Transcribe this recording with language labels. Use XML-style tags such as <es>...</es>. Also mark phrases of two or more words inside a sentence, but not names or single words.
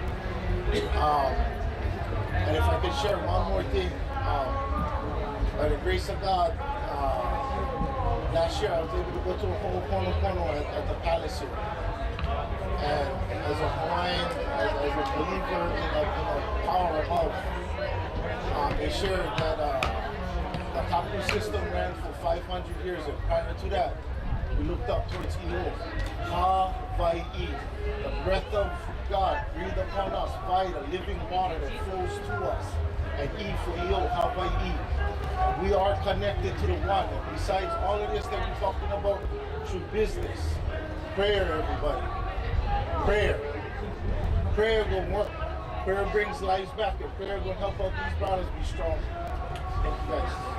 <en>And if I could share one more thing, by the grace of God, last year I was able to go to a Ho'oponopono at the palace here. And as a Hawaiian, as a believer in the power of love, they shared that the Hapu system ran for 500 years, and prior to that, we looked up towards Iulai. Ha-vai-i, the breath of God breathed upon us by the living water that flows to us. And E for Iulai, ha-vai-i. We are connected to the one. And besides all of this that we're talking about through business, prayer, everybody. Prayer. Prayer will work. Prayer brings lives back, and prayer will help out these brothers be strong. Thank you guys.</en>